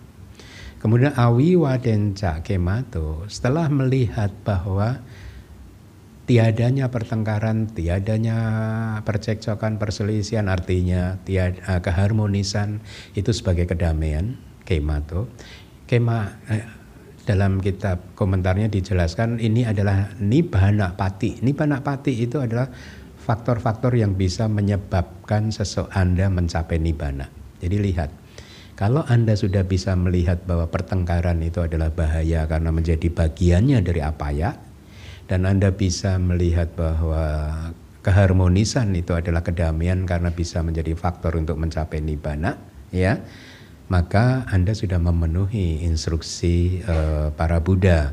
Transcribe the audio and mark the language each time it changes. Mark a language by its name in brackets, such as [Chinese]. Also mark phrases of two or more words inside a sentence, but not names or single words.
[Indonesian] Kemudian [Pali] awiwadenca kemato, [Indonesian] setelah melihat bahwa tiadanya pertengkaran, tiadanya percekcokan, perselisihan, artinya tiada keharmonisan itu sebagai kedamaian, kemato. Dalam kitab komentarnya dijelaskan ini adalah [Pali] nibbana pati. Nibbana pati [Indonesian] itu adalah faktor-faktor yang bisa menyebabkan Anda mencapai nibbana. Jadi lihat, kalau Anda sudah bisa melihat bahwa pertengkaran itu adalah bahaya karena menjadi bagiannya dari apaya, dan Anda bisa melihat bahwa keharmonisan itu adalah kedamaian karena bisa menjadi faktor untuk mencapai nibbana, ya, maka Anda sudah memenuhi instruksi para Buddha.